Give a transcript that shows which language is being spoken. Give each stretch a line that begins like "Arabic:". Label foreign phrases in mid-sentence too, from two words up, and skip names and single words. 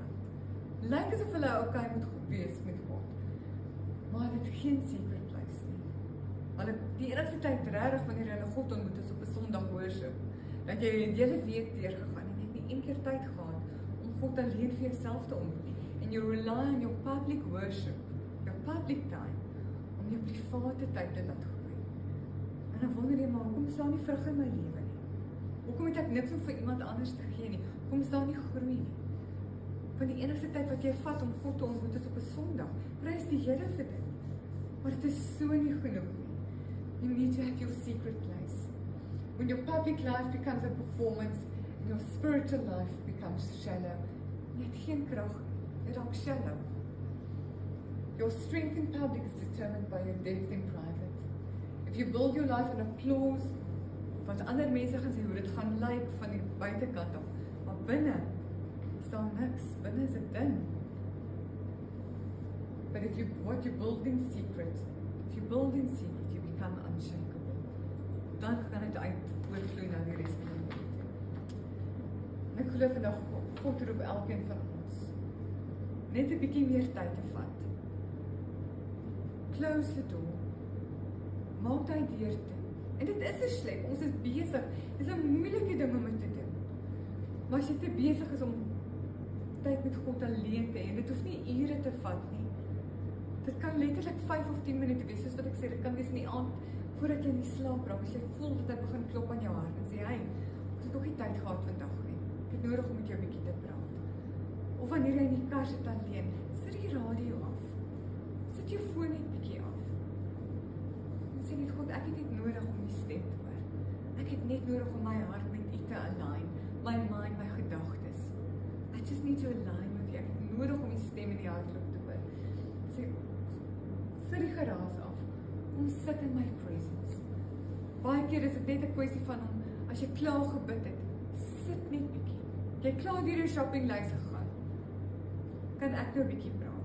Afrikaans: Lyk asof hulle okay met God wees met God. Maar dit is geen
English: secret place
Afrikaans: nie. Hulle die enigste tyd regtig wanneer hulle God ontmoet is op 'n Sondag worship. Dat jy die hele week deurgegaan en jy het nie een keer tyd gehad om God alleen vir jouself te ontmoet nie.
English: En you rely on your public worship, your public time,
Afrikaans: om jou private tyd te laat groei. En dan wonder jy maar, hoekom staan nie vrug in my lewe nie? Hoekom het ek niks om vir iemand anders te gee nie? Hoekom staan nie groei nie? Van die enigste tyd wat jy vat om God te ontmoet is op 'n Sondag. Prys die Here vir dit. Maar dit is so nie genoeg nie.
English: You need to have your secret place. When your public life becomes a performance, and your spiritual life becomes shallow,
Afrikaans: jy het geen krag, jy raak shallow.
English: Your strength in public is determined by your depth in private. If you build your life on applause,
Afrikaans: wat ander mense gaan sê hoe dit gaan lyk van die buitekant af, maar binne staan niks, binne is dit dun.
English: But what you build in secret, you become unshakable.
Afrikaans: Dan kan dit oorvloei na die res van die lewe. En ek glo vandag, God roep elkeen van ons, net 'n bietjie meer tyd te vat.
English: Close the door.
Afrikaans: Maak die deur toe. En dit is 'n slep, ons is besig. Dit is 'n moeilike ding om dit te doen. Maar as jy te besig is om tyd met God alleen te hê, dit hoef nie ure te vat nie. Dit kan letterlik 5 of 10 minute wees, soos wat ek sê, dit kan wees in die aand, voordat jy in die slaap raak, as jy voel dat hy begin klop aan jou hart, en sê, hey, ek het nog nie tyd gehad vandag nie, ek het nodig om met jou bietjie te praat. Of wanneer jy in die kar sit alleen, sit die radio af, sit jou foon net bietjie af, en sê net, God, ek het net nodig om die stem te hoor, ek het net nodig om my hart met u te align, my mind, my gedagtes,
English: I just need to align with you,
Afrikaans: ek het nodig om die stem in die hartloop te hoor, sê, sit die geraas af, kom sit in my presence. Baie keer is dit net 'n kwessie van om, as jy klaar gebid het, sit net bietjie. Jy klaar deur jou shoppinglys gegaan. Kan ek nou 'n bietjie praat?